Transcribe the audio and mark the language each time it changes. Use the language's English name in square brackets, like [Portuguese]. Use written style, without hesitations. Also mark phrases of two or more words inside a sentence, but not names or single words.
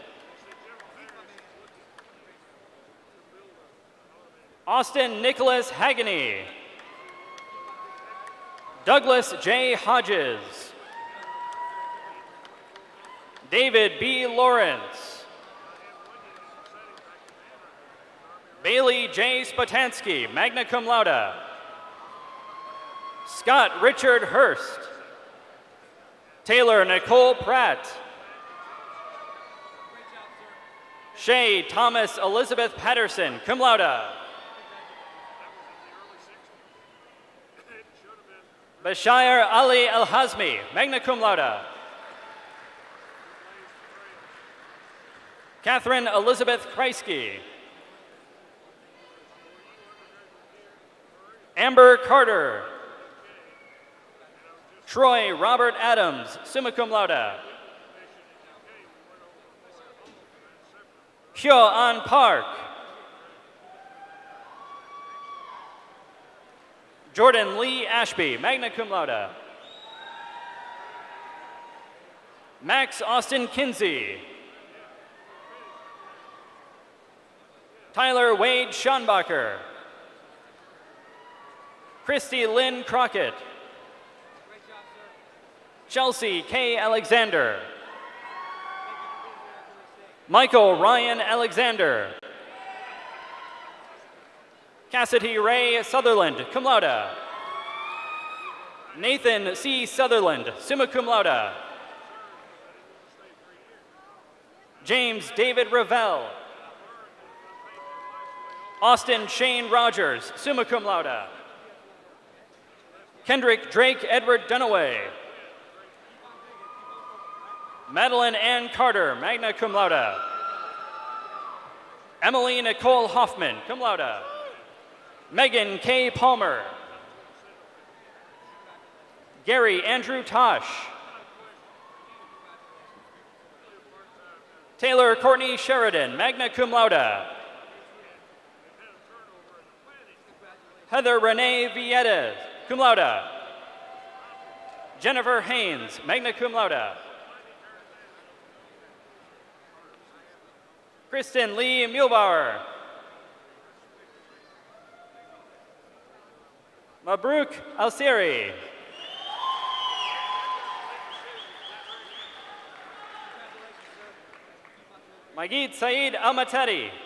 [English] Austin Nicholas Hagany. Douglas J. Hodges. David B. Lawrence. Bailey J. Spatansky, [Latin] magna cum laude. [English] Scott Richard Hurst. Taylor Nicole Pratt. Shay Thomas Elizabeth Patterson, [Latin] cum laude. [English] Bashir Ali El-Hazmi, [Latin] magna cum laude. [English] Catherine Elizabeth Kreisky. Amber Carter. Troy Robert Adams, [Latin] summa cum laude. [English] Hyo An Park. Jordan Lee Ashby, [Latin] magna cum laude. [English] Max Austin Kinsey. Tyler Wade Schonbacher. Christy Lynn Crockett. Chelsea K. Alexander. Michael Ryan Alexander. Cassidy Ray Sutherland, [Latin] cum laude. [English] Nathan C. Sutherland, [Latin] summa cum laude. [English] James David Ravel. Austin Shane Rogers, [Latin] summa cum laude. [English] Kendrick Drake Edward Dunaway. Madeline Ann Carter, [Latin] magna cum laude. [English] Emily Nicole Hoffman, [Latin] cum laude. [English] Megan K. Palmer. Gary Andrew Tosh. Taylor Courtney Sheridan, [Latin] magna cum laude. [English] Heather Renee Villetes, [Latin] cum laude. [English] Jennifer Haynes, [Latin] magna cum laude. [English] Kristen Lee Muehlbauer. Mabruk Al-Siri. Magid Saeed Al-Matadi.